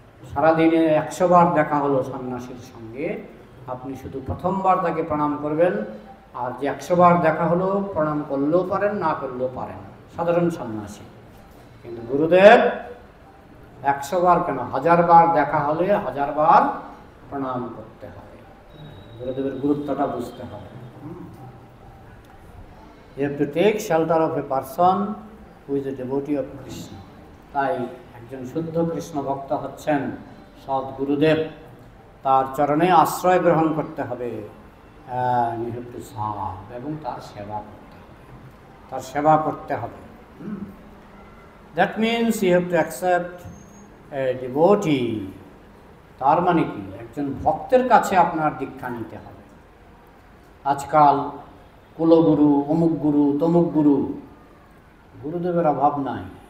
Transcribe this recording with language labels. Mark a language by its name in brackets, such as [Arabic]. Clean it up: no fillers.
[Bangla] সারাদিনে 100 বার দেখা হলো সন্ন্যাসীর সঙ্গে, আপনি শুধু প্রথমবার তাকে প্রণাম করবেন। আর যে 100 বার দেখা হলো, প্রণাম করলেও পারেন, না করলেও পারেন, সাধারণ সন্ন্যাসী। কিন্তু গুরুদেব 100 বার কেন, 1000 বার দেখা হলে 1000 বার প্রণাম করতে হবে। গুরুদেবের গুরুত্বটা বুঝতে হবে। [English] You have to take shelter of a person who is a devotee of Krishna. [Bangla] তাই একজন শুদ্ধ কৃষ্ণ ভক্ত হচ্ছেন সৎ গুরুদেব, তার চরণে আশ্রয় গ্রহণ করতে হবে। [English] You have to serve, [Bangla] এবং তার সেবা করতে হবে, তার সেবা করতে হবে। [English] That means you have to accept a devotee. [Bangla] তার মানে কি? একজন ভক্তের কাছে আপনার দীক্ষা নিতে হবে। আজকাল কুলগুরু, অমুক গুরু, তমুক গুরু, গুরুদেবের অভাব নাই।